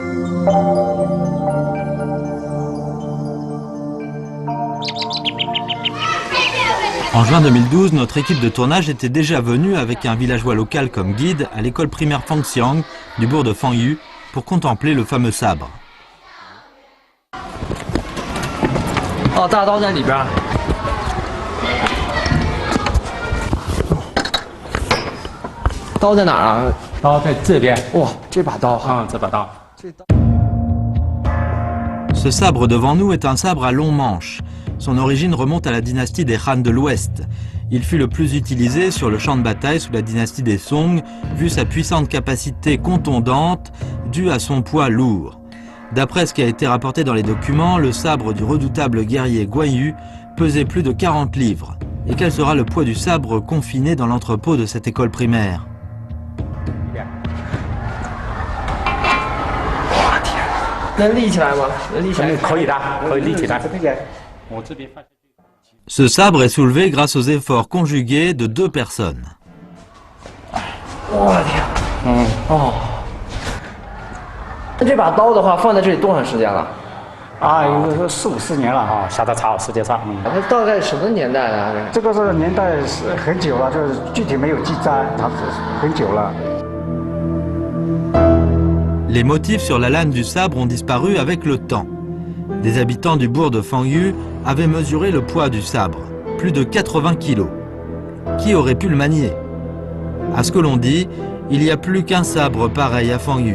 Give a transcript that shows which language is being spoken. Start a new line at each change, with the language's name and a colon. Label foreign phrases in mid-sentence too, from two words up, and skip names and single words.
French: En juin 2012, notre équipe de tournage était déjà venue avec un villageois local comme guide à l'école primaire Fangxiang du bourg de Fangyu pour contempler le fameux sabre.
Chinese: Oh, 大刀在里边。刀在哪儿啊？刀在这边。哇，这把刀哈，这把刀。
French: Ce sabre devant nous est un sabre à long manche. Son origine remonte à la dynastie des Han de l'Ouest. Il fut le plus utilisé sur le champ de bataille sous la dynastie des Song, vu sa puissante capacité contondante due à son poids lourd. D'après ce qui a été rapporté dans les documents, le sabre du redoutable guerrier Guan Yu pesait plus de 40 livres. Et quel sera le poids du sabre confiné dans l'entrepôt de cette école primaire? Ce sabre est soulevé grâce aux efforts conjugués de 2 personnes.
Chinese: 这把刀的话放在这里多长时间了？啊，有4、50年了啊，下的差时间差。它大概什么年代的？这个是年代是很久了，就是具体没有记载，它是很久了。
French: Les motifs sur la lame du sabre ont disparu avec le temps. Des habitants du bourg de Fangyu avaient mesuré le poids du sabre, plus de 80 kilos. Qui aurait pu le manier? À ce que l'on dit, il n'y a plus qu'un sabre pareil à Fangyu.